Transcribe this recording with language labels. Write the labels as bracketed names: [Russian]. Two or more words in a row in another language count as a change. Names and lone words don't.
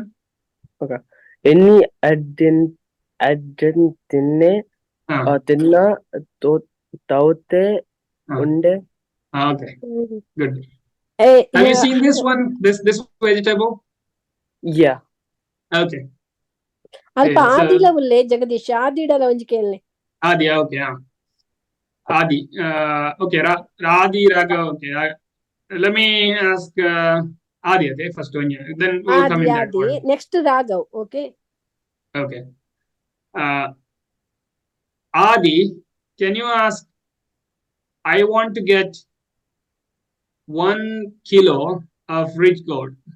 [English] Okay. [Tulu] Inni Eddentine Tinna Taute unde. [English] Okay. Good. Have you seen this one? This vegetable? Yeah. Okay. [Tulu] ಅಲ್ಪ ಆದಿಲ ಉಲ್ಲೆ ಜಗದೀಶ್ ಆದಿಡಲ ಒಂಜಿಕೆಲ್ಲೆ [English] Adi, okay. Adi. Okay, Radi Raga, okay. Let me ask Adi, okay, first one. Then we'll come in that order. Next Raghav, okay. Okay. Adi, can you ask, I want to get 1 kilo of rich gold.